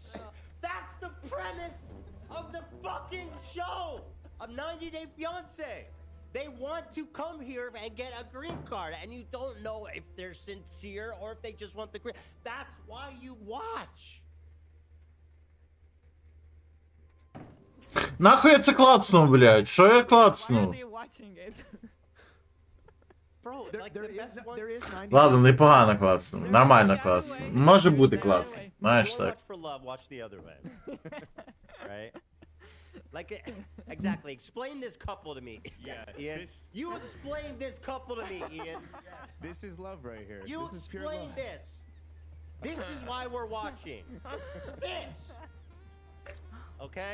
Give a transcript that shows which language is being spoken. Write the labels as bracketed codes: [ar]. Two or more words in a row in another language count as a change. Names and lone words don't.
[en] That's the premise of the fucking show of 90 Day Fiance. They want to come here and get a green card, and you don't know if they're sincere or if they just want the green. That's why you watch. [uk] Нахуй я це клацнув, блядь? Що я [en] Why are [uk] клацнув? [en] they watching it? Bro, There, like there the is best one. there is 90. [uk] Ладно, непогано класно. Нормально [en] Yeah, [uk] класно. [en] anyway. [uk] Може бути [en] Yeah, [uk] класно. [en] anyway. [uk] Знаєш [en] You [uk] так. [en] watch for love, watch the other way. Right? Like, exactly. Explain this couple to me. Yeah, Ian. this- You explain this couple to me, Ian. This is love right here. You this is pure explain love. this. This is why we're watching. This. Okay?